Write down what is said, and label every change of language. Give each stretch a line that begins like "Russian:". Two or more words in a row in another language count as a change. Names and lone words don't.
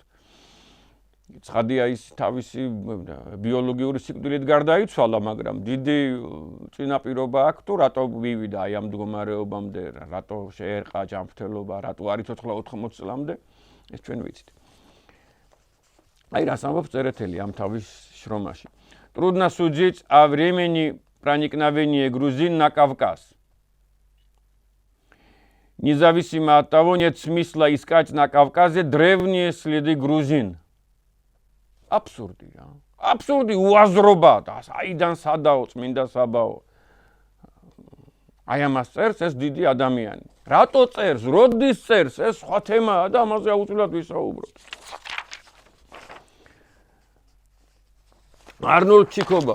Georgian: ცხადია ის თავისი ბიოლოგიური სიკვდილით გარდაიცვალა, მაგრამ დიდი წინაპირობა აქვს თუ რატო მივიდა აი ამ მდგომარეობამდე, რატო შეერყა ჯანმრთელობა, рато არ იცოცხლა 80 წლამდე, ეს ჩვენ ვიცით. Ай, рас амбობს წერეთელი ამ თავის შრომაში.
Russian: Трудно судить о времени проникновения грузин на Кавказ. Независимо от того, нет смысла искать на Кавказе древние следы грузин.
Georgian: Абсурდი რა. Абсурდი უაზრობა და აიდან სადაო წმინდა საბაო. აი ამას წერს ეს დიდი ადამიანი. რატო წერს? როდის წერს? ეს სხვა თემაა და ამაზე აუცილებლად ვისაუბროთ. არნოლდ ჩიკობავა.